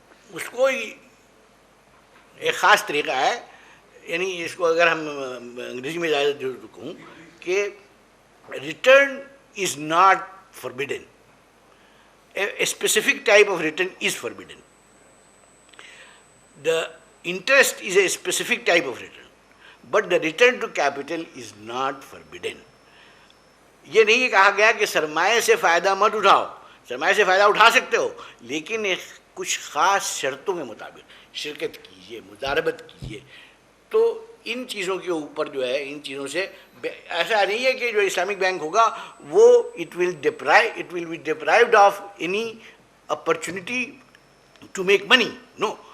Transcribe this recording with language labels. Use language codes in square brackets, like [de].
[ur] اس کو ایک خاص طریقہ ہے, یعنی اس کو اگر ہم انگریزی میں کہوں کہ [en] Return is not forbidden, a specific type of return is forbidden. The interest is a specific type of return, but the return to capital is not forbidden. [ur] یہ نہیں کہا گیا کہ سرمایہ سے فائدہ مت اٹھاؤ, سرمایہ سے فائدہ اٹھا سکتے ہو لیکن کچھ خاص شرطوں کے مطابق شرکت کیجیے, مضاربت کیجیے. تو ان چیزوں کے اوپر جو ہے, ان چیزوں سے ایسا نہیں ہے کہ جو اسلامک بینک ہوگا وہ [en] it will be deprived of any opportunity to make money. No,